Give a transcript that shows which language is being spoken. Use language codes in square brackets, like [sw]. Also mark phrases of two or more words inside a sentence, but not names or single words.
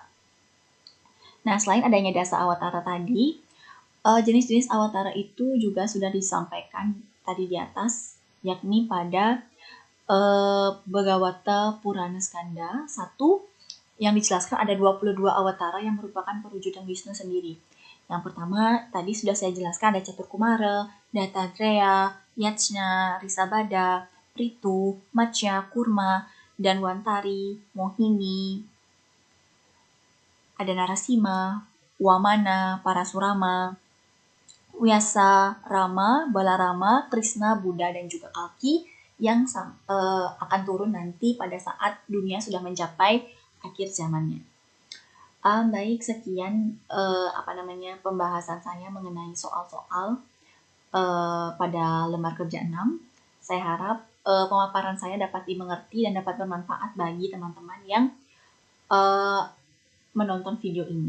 [id] Nah, selain adanya dasa awatara tadi, jenis-jenis awatara itu juga sudah disampaikan tadi di atas, yakni pada Bhagavata Purana Skanda 1 yang dijelaskan ada 22 awatara yang merupakan perwujudan Wisnu sendiri. Yang pertama, tadi sudah saya jelaskan ada Caturkumara, Dattatreya, Yajna, Risabhada, Prithu, Matsya, Kurma, Danwantari, Mohini, ada Narasima, Wamana, Parasurama, Vyasa, Rama, Balarama, Krishna, Buddha, dan juga Kalki yang akan turun nanti pada saat dunia sudah mencapai akhir zamannya. Baik, sekian pembahasan saya mengenai soal-soal pada lembar kerja 6. Saya harap pemaparan saya dapat dimengerti dan dapat bermanfaat bagi teman-teman yang menonton video ini.